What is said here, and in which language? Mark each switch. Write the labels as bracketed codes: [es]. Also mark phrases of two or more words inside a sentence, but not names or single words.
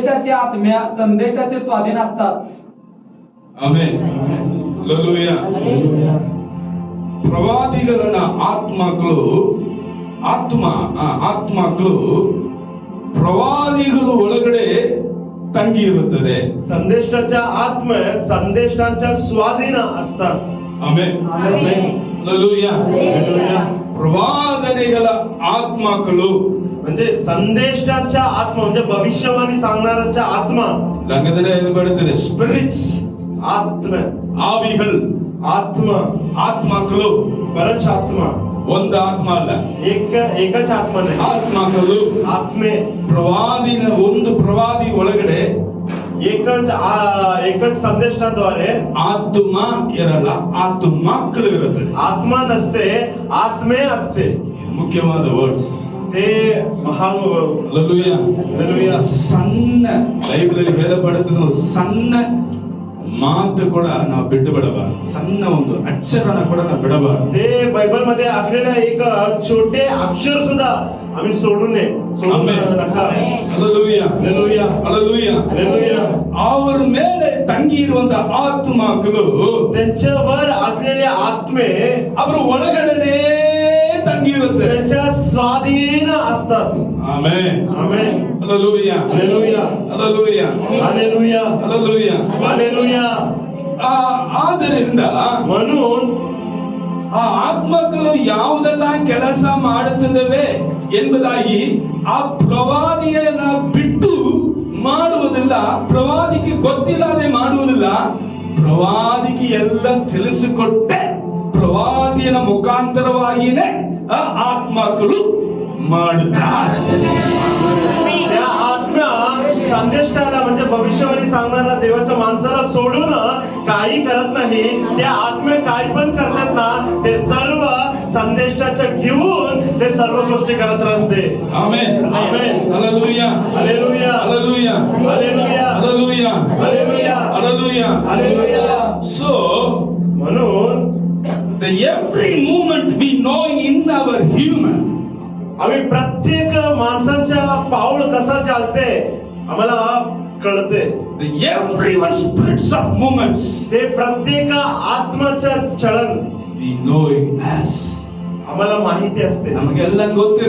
[mr] संदेशाची आत्म्या संदेशाचे स्वाधीन असतात. [kn] ಆಮೆನ್. ಹಲ್ಲೆಲೂಯಾ. ಪ್ರವಾದಿಗಳನ್ನ ಆತ್ಮಗಳು ಪ್ರವಾದಿಗಳು ಒಳಗಡೆ ತಂಗಿ ಇರುತ್ತದೆ. [mr] संदेशाच्या आत्मा संदेशाच्या स्वाधीन असतात. [kn] ಆಮೆನ್. ಹಲ್ಲೆಲೂಯಾ. ಪ್ರವಾದನೆಗಳ ಆತ್ಮಗಳು [mr] म्हणजे संदेशाच्या आत्मा म्हणजे भविष्यवाणी सांगणाऱ्याच्या आत्मा. [kn] ರಂಗದಲ್ಲಿ ಇದು ಬರುತ್ತದೆ ಸ್ಪಿರಿಟ್ಸ್, [mr] आत्मा [kn] ಆವಿಗಳು, ಆತ್ಮಗಳು. [mr] बरच आत्मा, [kn] ಒಂದು ಆತ್ಮ ಅಲ್ಲ, [mr] एकच आत्मा नाही, [kn] ಆತ್ಮಗಳು. [mr] आत्मे [kn] ಪ್ರವಾದಿನ ಒಂದು ಪ್ರವಾದಿ ಒಳಗಡೆ [mr] एकच संदेशाद्वारे [kn] ಆತ್ಮ ಇರಲ್ಲ, ಆತ್ಮಗಳು ಇರುತ್ತದೆ. [mr] आत्मा नसते, आत्मे असते. [kn] ಮುಖ್ಯವಾದ ವರ್ಡ್ಸ್. [mr] ते महान. [kn] ಹಲ್ಲೆಲೂಯಾ. ಹಲ್ಲೆಲೂಯಾ. ಸಣ್ಣ ಬೈಬಲಲ್ಲಿ ಹೇಳಲ್ಪಡುತ್ತದೆ, ಸಣ್ಣ ಮಾತು ಕೂಡ ನಾವು ಬಿಟ್ಟು ಬಿಡಬಾರದು, ಸಣ್ಣ ಒಂದು ಅಕ್ಷರನ ಕೂಡ ನಾವು ಬಿಡಬಾರದು. [mr] ते बायबल मध्ये असलेले एक छोटे अक्षर सुद्धा आम्ही सोडू नये. [kn] ಹಲ್ಲೆಲೂಯಾ. ಹಲ್ಲೆಲೂಯಾ. ಹಲ್ಲೆಲೂಯಾ. ಹಲ್ಲೆಲೂಯಾ. ಅವರ ಮೇಲೆ ತಂಗಿ ಇರುವಂತಹ ಆತ್ಮಗಳು, [mr] त्यांच्यावर असलेले आत्मे [kn] ಅವರ ಒಳಗಡೆನೇ ತಂಗಿ ಇರುತ್ತೆ, [mr] त्यांच्या स्वाधीन असतात. [kn] ಆಮೆನ್. ಆಮೆನ್. ಹಲ್ಲೆಲೂಯಾ. ಹಲ್ಲೆಲೂಯಾ. ಹಲ್ಲೆಲೂಯಾ. ಹಲ್ಲೆಲೂಯಾ. ಹಲ್ಲೆಲೂಯಾ. ಹಲ್ಲೆಲೂಯಾ. ಆದ್ದರಿಂದ [mr] म्हणून [kn] ಆ ಆತ್ಮಗಳು ಯಾವುದೆಲ್ಲ ಕೆಲಸ ಮಾಡುತ್ತಿದ್ದಾವೆ ಎಂಬುದಾಗಿ ಆ ಪ್ರವಾದಿಯನ್ನ ಬಿಟ್ಟು ಮಾಡುವುದಿಲ್ಲ, ಪ್ರವಾದಿಗೆ ಗೊತ್ತಿಲ್ಲದೆ ಮಾಡುವುದಿಲ್ಲ. ಪ್ರವಾದಿಗೆ ಎಲ್ಲ ತಿಳಿಸಿಕೊಟ್ಟೆ ಪ್ರವಾದಿಯನ ಮುಖಾಂತರವಾಗಿಯೇ ಆ ಆತ್ಮಗಳು ಮಾಡುತ್ತಾರೆ. [mr] त्या आत्म्या संदेशाला म्हणजे भविष्यवाणी सांगणाऱ्या देवाच्या माणसाला सोडून काही करत नाही. त्या आत्मे काय पण करतात ना, ते सर्व संदेशाच्या घेऊन ते सर्व गोष्टी करत राहते. [kn] ಆಮೆನ್. ಆಮೆನ್. ಹಲ್ಲೆಲೂಯಾ. ಹಲ್ಲೆಲೂಯಾ. ಹಲ್ಲೆಲೂಯಾ. ಹಲ್ಲೆಲೂಯಾ. ಹಲ್ಲೆಲೂಯಾ. ಹಲ್ಲೆಲೂಯಾ. ಹಲ್ಲೆಲೂಯಾ. ಹಲ್ಲೆಲೂಯಾ. [en] So [mr] म्हणून [en] the every movement we know in our human, [mr] आम्ही प्रत्येक माणसाच्या पाऊल कसा चालते आम्हाला कळते. [en] the everyone spirits of movements [mr] ते प्रत्येक आत्माचं चलन [en] we know it as. [mr] आम्हाला माहिती असते, [kn] ನಮಗೆಲ್ಲ ಗೊತ್ತಿದೆ.